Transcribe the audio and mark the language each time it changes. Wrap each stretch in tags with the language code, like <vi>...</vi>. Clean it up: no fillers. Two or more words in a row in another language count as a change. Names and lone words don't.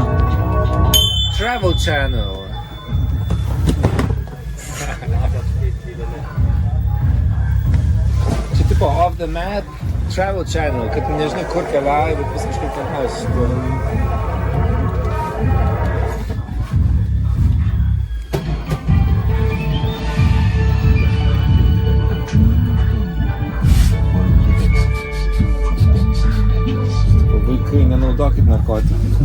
<en>Travel channel.</en> <lt>Čia tipo</lt> <en>off the map travel channel,</en> <lt>kad nežinai kur keliauji, bet vis kažkur keliausi. Vaikai, nenaudokit narkotikų.</lt>